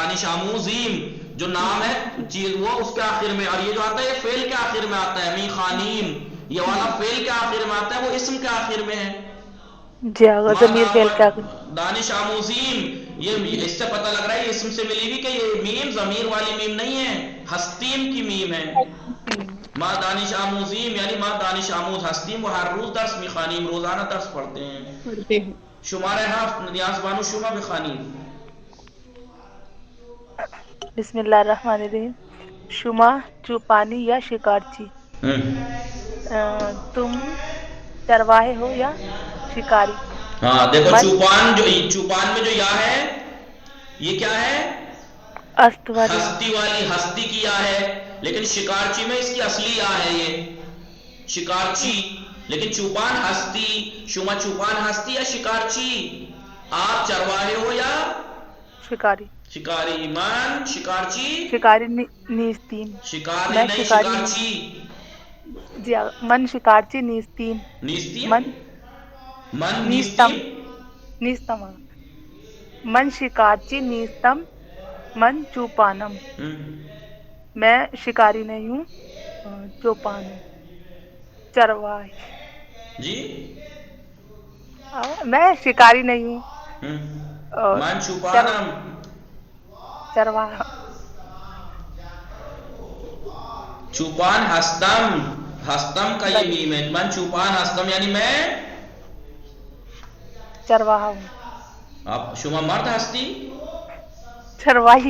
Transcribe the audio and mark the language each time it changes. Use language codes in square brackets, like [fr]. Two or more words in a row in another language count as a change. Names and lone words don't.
[fa] دانش آموزیم [ur] جو نام ہے چیز وہ اس کے آخر میں، اور یہ جو آتا ہے یہ فعل کے آخر میں آتا ہے. [fa] می خانیم [ur] یہ والا فعل کے آخر میں آتا ہے، وہ اسم کے آخر میں ہے. جی آقا ضمیر فعل کا. [fa] دانش آموزیم [ur] یہ اس سے پتہ لگ رہا ہے اسم سے ملی ہوئی کہ یہ میم ضمیر والی میم نہیں ہے، ہستیم کی میم ہے. [fa] ما دانش آموزیم یعنی ما دانش آموز ہستیم وہ ہر روز درس میخوانیم، [ur] روزانہ درس پڑھتے ہیں. [fa] شماره 7 نیاز بانو شما بخوانید. [ar] بسم اللہ الرحمن الرحیم. [fa] شما چوپانی یا شکارچی، [ur] تم چرواہے ہو یا شکاری. ہاں دیکھو چوپان میں جو یا ہے یہ کیا ہے؟ ہستی والی، ہستی کی یا ہے. لیکن شکارچی میں اس کی اصلی یا ہے یہ شکارچی. لیکن [fa] چوپان ہستی. شما چوپان ہستی یا شکارچی؟ [ur] آپ چرواہے ہو یا شکاری؟ شکاری. [fa] من شکارچی. شکاری نیستیم. [ur] شکاری نہیں شکارچی. [fa] جی من شکارچی نیستیم. نیستیم؟ من نیستم. نیستم. من شکارچی نیستم. من چوپانم. [ur] میں شکاری نہیں ہوں، چوپان ہوں. چرواہے جی میں شکاری نہیں ہوں. [fa] من چوپانم. [ur] चरवाहा [fa] چوپان هستم, [ur] ہستم کا یہ میم ہے, [fa] من چوپان هستم [ur] یعنی میں چرواہا ہوں, [fa] आप شما مرد هستی. [ur] चरवाही